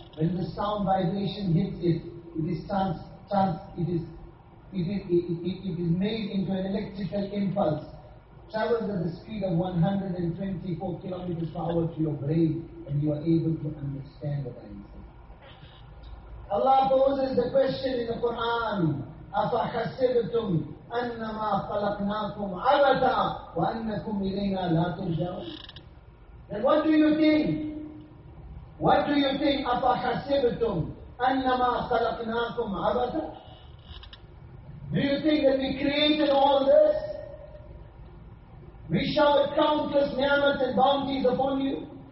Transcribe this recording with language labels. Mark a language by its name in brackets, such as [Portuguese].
[English] When the sound vibration hits it, it is made into an electrical impulse, travels at the speed of 124 kilometers per hour to your brain, and you are able to understand what I am saying. Allah poses the question in the Quran, [Arabic] أَفَحَسِبْتُمْ أَنَّمَا خَلَقْنَاكُمْ عَبَثًا وَأَنَّكُمْ إِلَيْنَا لَا تُرْجَعُونَ. [English] And what do you think, [Arabic] أَفَحَسِبْتُمْ أَنَّمَا خَلَقْنَاكُمْ عَبَثًا? [English] Do you think that we created all this? We showered countless ni'mat and bounties upon you.